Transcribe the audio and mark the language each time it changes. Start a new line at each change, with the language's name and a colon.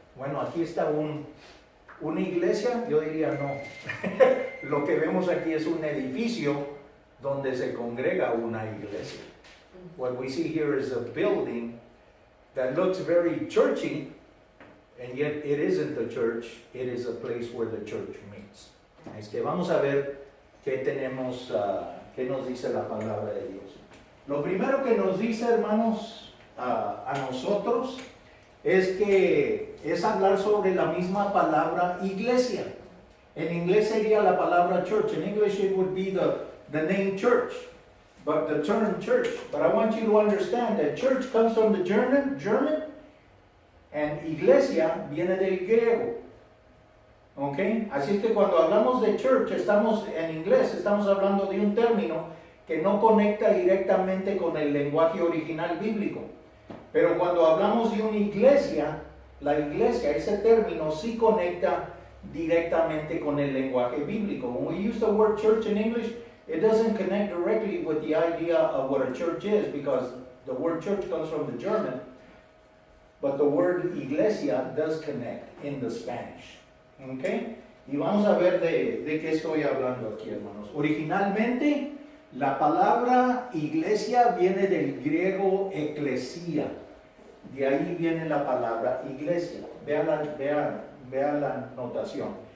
Spanish: Bueno, aquí está una iglesia, yo diría no. Lo que vemos aquí es un edificio donde se congrega una iglesia.
English: What we see here is a building that looks very churchy, and yet it isn't a church, it is a place where the church meets.
Spanish: Es que vamos a ver qué tenemos, qué nos dice la palabra de Dios. Lo primero que nos dice, hermanos, a nosotros, es hablar sobre la misma palabra iglesia. En inglés sería la palabra church.
English: In English it would be the name church, but the term church. But I want you to understand that church comes from the German, and iglesia
Spanish: viene del griego. ¿Ok? Así es que cuando hablamos de church, en inglés estamos hablando de un término que no conecta directamente con el lenguaje original bíblico. Pero cuando hablamos de una iglesia, la iglesia, ese término sí conecta directamente con el lenguaje bíblico.
English: When we use the word church in English, it doesn't connect directly with the idea of what a church is, because the word church comes from the German, but the word iglesia does connect in the Spanish. Okay?
Spanish: Y vamos a ver de qué estoy hablando aquí, hermanos. Originalmente, la palabra iglesia viene del griego eclesia. De ahí viene la palabra iglesia. Vean la notación.